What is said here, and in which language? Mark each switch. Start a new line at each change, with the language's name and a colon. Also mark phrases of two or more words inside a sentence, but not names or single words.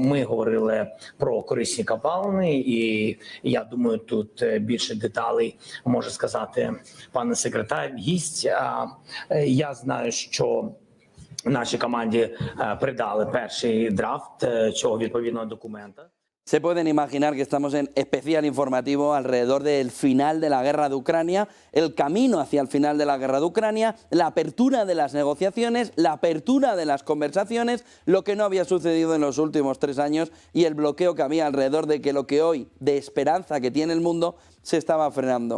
Ukrainian: Ми говорили про корисні копалини, і я думаю, тут більше деталей може сказати пан секретар, гість. Я знаю, що нашій команді придали перший драфт цього відповідного документа.
Spanish: Se pueden imaginar que estamos en especial informativo alrededor del final de la guerra de Ucrania, el camino hacia el final de la guerra de Ucrania, la apertura de las negociaciones, la apertura de las conversaciones, lo que no había sucedido en los últimos 3 años y el bloqueo que había alrededor de que lo que hoy de esperanza que tiene el mundo se estaba frenando.